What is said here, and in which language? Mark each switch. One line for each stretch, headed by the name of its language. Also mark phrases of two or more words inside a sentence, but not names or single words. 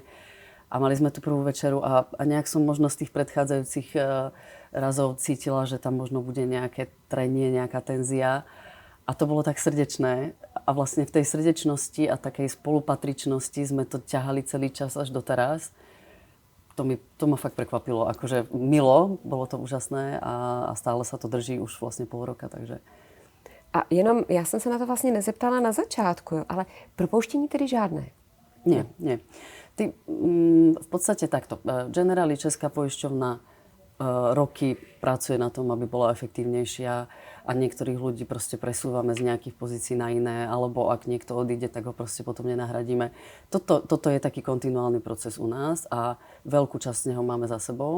Slovak: A mali sme tú prvú večeru a nejak som možno z tých predchádzajúcich razov cítila, že tam možno bude nejaké trenie, nejaká tenzia. A to bolo tak srdečné. A vlastne v tej srdečnosti a takej spolupatričnosti sme to ťahali celý čas až doteraz. To ma fakt prekvapilo. Akože milo, bolo to úžasné a stále sa to drží už vlastne pol roka, takže...
Czech: A jenom, já jsem se na to vlastně nezeptala na začátku, jo, ale propouštění tedy žádné?
Slovak: Nie. V podstate takto. Generali Česká poisťovna roky pracuje na tom, aby bola efektívnejšia a niektorých ľudí proste presúvame z nejakých pozícií na iné, alebo ak niekto odíde, tak ho proste potom nenahradíme. Toto je taký kontinuálny proces u nás a veľkú časť z neho máme za sebou.